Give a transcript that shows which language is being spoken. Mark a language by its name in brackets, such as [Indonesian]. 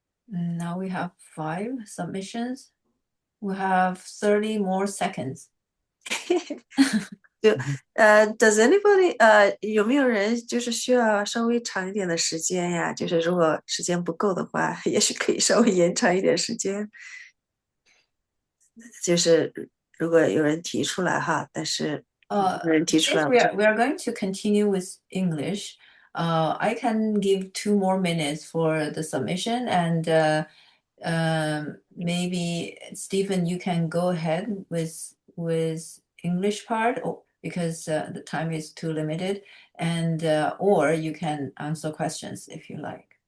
[English] Now we have 5 submissions. We have 30 more seconds. Does anybody [Chinese] 有没有人就是需要稍微长一点的时间呀？就是如果时间不够的话，也许可以稍微延长一点时间。就是如果有人提出来哈，但是有人提出 [English] Since [Chinese] 来， [English] we are going to continue with English, I can give 2 more minutes for the submission, and maybe Stephen, you can go ahead with English part, because the time is too limited, and or you can answer questions if you like.